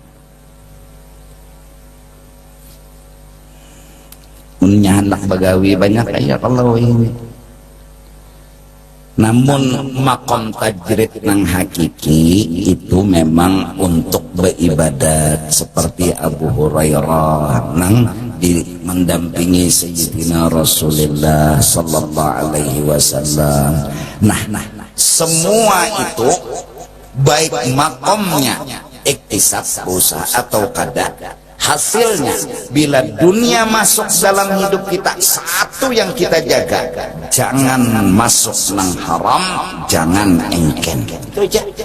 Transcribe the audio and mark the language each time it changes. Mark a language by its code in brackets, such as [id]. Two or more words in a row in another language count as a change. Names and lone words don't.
[bjn] punya anak bagawi banyak ayat Allah ini namun [ar] مقام تجريد [bjn] nang hakiki itu memang untuk beribadat seperti Abu Hurairah nang mendampingi Sayyidina Rasulullah [ar] صلى الله عليه وسلم [bjn] nah semua itu baik makomnya iktisab usaha atau kada hasilnya bila dunia masuk dalam hidup kita satu yang kita jaga jangan masuk nang haram jangan engken itu aja